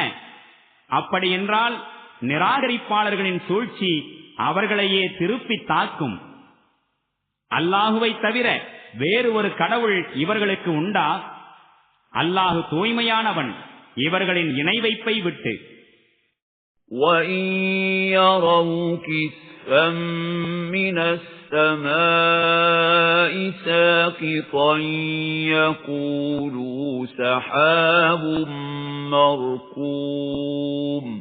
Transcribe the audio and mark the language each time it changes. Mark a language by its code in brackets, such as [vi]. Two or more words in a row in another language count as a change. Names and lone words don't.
[ta] அப்படி என்றால் நிராகரிப்பாளர்களின் சூழ்ச்சி அவர்களையே திருப்பி தாக்கும். அல்லாஹுவை தவிர வேறு ஒரு கடவுள் இவர்களுக்கு உண்டா? அல்லாஹு தூய்மையானவன் இவர்களின் இணை வைப்பை விட்டு. [ar] وَإِن يَرَوْا كِسْفًا مِّنَ السَّمَاءِ سَاقِطًا يَقُولُوا سَحَابٌ مَّرْكُومٌ